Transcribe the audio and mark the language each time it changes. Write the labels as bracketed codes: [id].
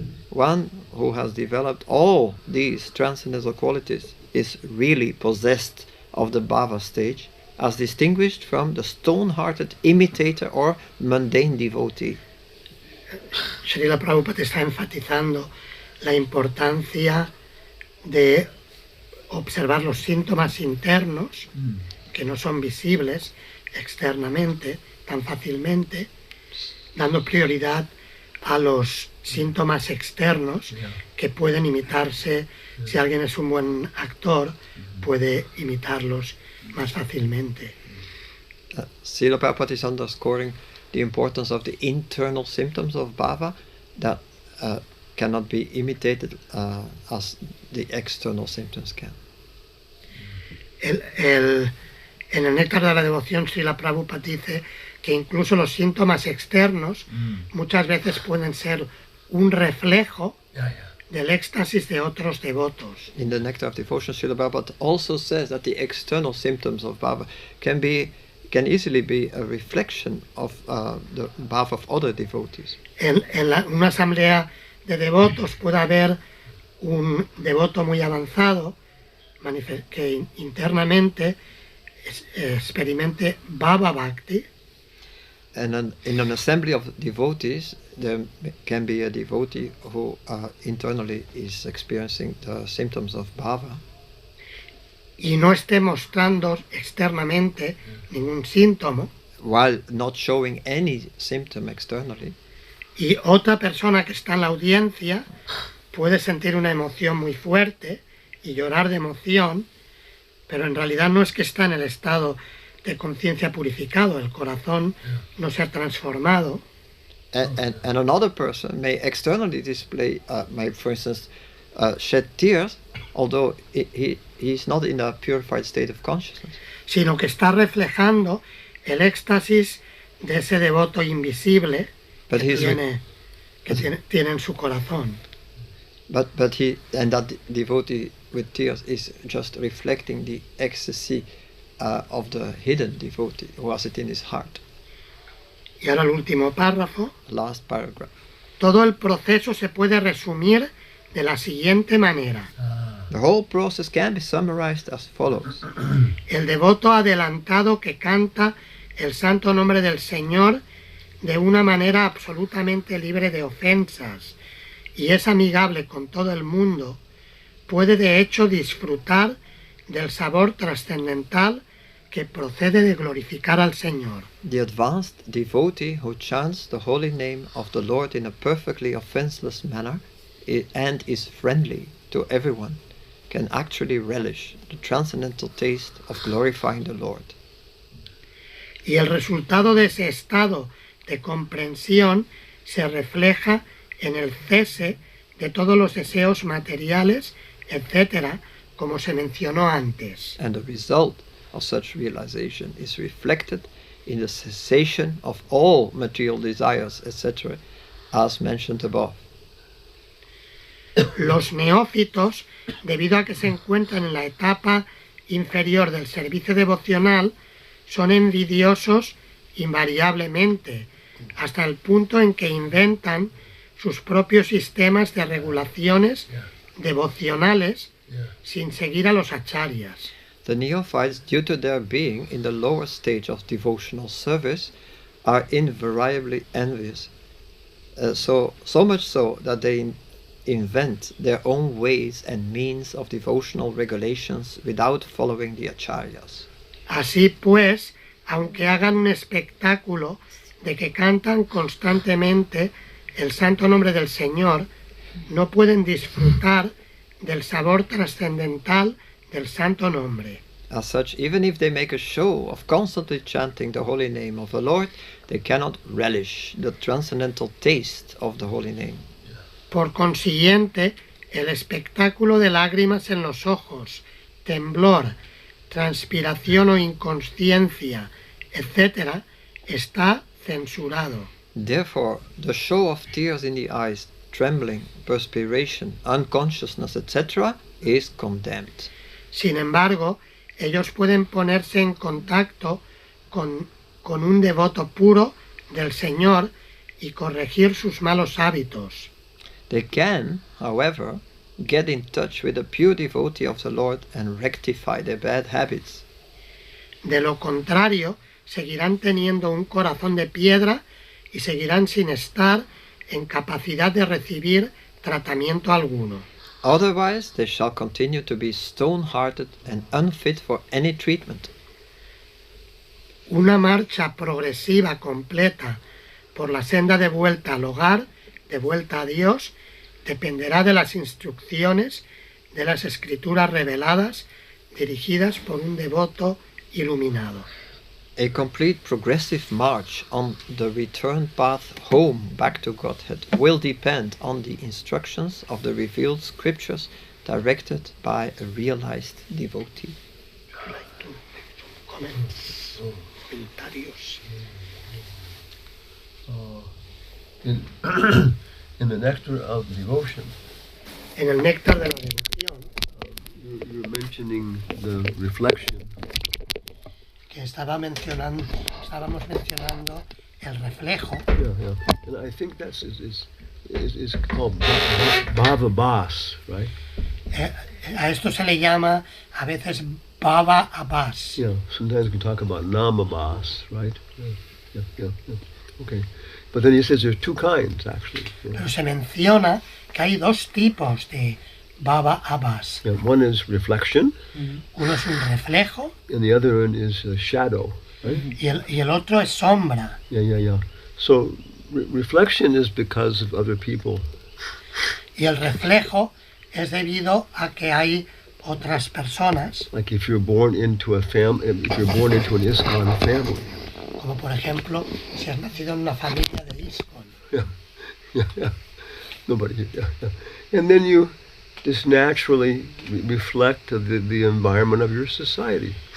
[en] One who has developed all these transcendental qualities is really possessed of the bhava stage, as distinguished from the stone-hearted imitator or mundane devotee. [es] Srila Prabhupada está enfatizando la importancia de observar los síntomas internos que no son visibles externamente tan fácilmente, dando prioridad a los síntomas externos que pueden imitarse. Si alguien es un buen actor, puede imitarlos más fácilmente. [en] Srila Prabhupada is underscoring the importance of the internal symptoms of bhava that cannot be imitated as the external symptoms can. [es] En el Néctar de la Devoción, Srila Prabhupada dice que incluso los síntomas externos muchas veces pueden ser un reflejo del éxtasis de otros devotos. [en] In the Nectar of Devotion, Srila Prabhupada also says that the external symptoms of bhava can easily be a reflection of the bhava of other devotees. [es] En una asamblea de devotos puede haber un devoto muy avanzado que internamente experimente Bhava Bhakti, [en] And in an assembly of devotees, there can be a devotee who internally is experiencing the symptoms of bhava, [es] y no esté mostrando externamente ningún síntoma, [en] while not showing any symptom externally. [es] y otra persona que está en la audiencia puede sentir una emoción muy fuerte y llorar de emoción, pero en realidad no es que está en el estado de conciencia purificado, el corazón no se ha transformado. [en] And another person may externally display, may, for instance, shed tears, although he is not in a purified state of consciousness. [es] Sino que está reflejando el éxtasis de ese devoto invisible [en] But [es] que [en] he's [es] tiene en su corazón. [en] But that devotee with tears is just reflecting the ecstasy of the hidden devotee who has it in his heart. [es] Y ahora el último párrafo. [en] Last paragraph. [es] Todo el proceso se puede resumir de la siguiente manera. [en] The whole process can be summarized as follows. [es] El devoto adelantado que canta el santo nombre del Señor de una manera absolutamente libre de ofensas y es amigable con todo el mundo, puede de hecho disfrutar del sabor trascendental que procede de glorificar al Señor. [en] The advanced devotee who chants the holy name of the Lord in a perfectly offenseless manner and is friendly to everyone can actually relish the transcendental taste of glorifying the Lord. [es] Y el resultado de ese estado de comprensión se refleja en el cese de todos los deseos materiales, etc., como se mencionó antes. [en] And the result of such realization is reflected in the cessation of all material desires, etc., as mentioned above. [es] Los neófitos, debido a que se encuentran en la etapa inferior del servicio devocional, son envidiosos invariablemente, hasta el punto en que inventan sus propios sistemas de regulaciones devocionales sin seguir a los acharyas. [en] The neophytes, due to their being in the lower stage of devotional service, are invariably envious, so much so that they invent their own ways and means of devotional regulations without following the acharyas. [es] Así pues, aunque hagan un espectáculo de que cantan constantemente el santo nombre del Señor, no pueden disfrutar del sabor trascendental del santo nombre. [en] As such, even if they make a show of constantly chanting the holy name of the Lord, they cannot relish the transcendental taste of the holy name. [es] Por consiguiente, el espectáculo de lágrimas en los ojos, temblor, transpiración o inconsciencia, etc., está censurado. [en] Therefore, the show of tears in the eyes, trembling, perspiration, unconsciousness, etc., is condemned. [es] Sin embargo, ellos pueden ponerse en contacto con un devoto puro del Señor y corregir sus malos hábitos. [en] They can, however, get in touch with a pure devotee of the Lord and rectify their bad habits. [es] De lo contrario, seguirán teniendo un corazón de piedra y seguirán sin estar en capacidad de recibir tratamiento alguno. [en] Otherwise, they shall continue to be stone-hearted and unfit for any treatment. [es] Una marcha progresiva completa por la senda de vuelta al hogar, de vuelta a Dios, dependerá de las instrucciones de las escrituras reveladas dirigidas por un devoto iluminado. [en] A complete progressive march on the return path home back to Godhead will depend on the instructions of the revealed scriptures directed by a realized devotee. [es] Comentarios. [en] In the Nectar of Devotion, [es] En el néctar de la devoción, [en] You're mentioning the reflection. [es] que estábamos mencionando el reflejo, [en] Yeah. And I think that's is called bhava bas, right? [es] a esto se le llama a veces bhava abas. [en] Yeah. Sometimes we can talk about nama bas, right? Yeah. Okay. But then he says there's two kinds actually. Yeah. [es] Pero se menciona que hay dos tipos de bhava abas. [en] Yeah, one is reflection, [es] Uno es un reflejo [en] and the other one is a shadow, right? [es] y el otro es sombra. [en] Yeah. So reflection is because of other people. [es] Y el reflejo es debido a que hay otras personas, [en] Like if you're born into a if you're born into an ISKCON family. [es] como por ejemplo si has nacido en una familia de ISKCON. [en] Yeah. Nobody. Yeah. And then you just naturally reflect the environment of your society.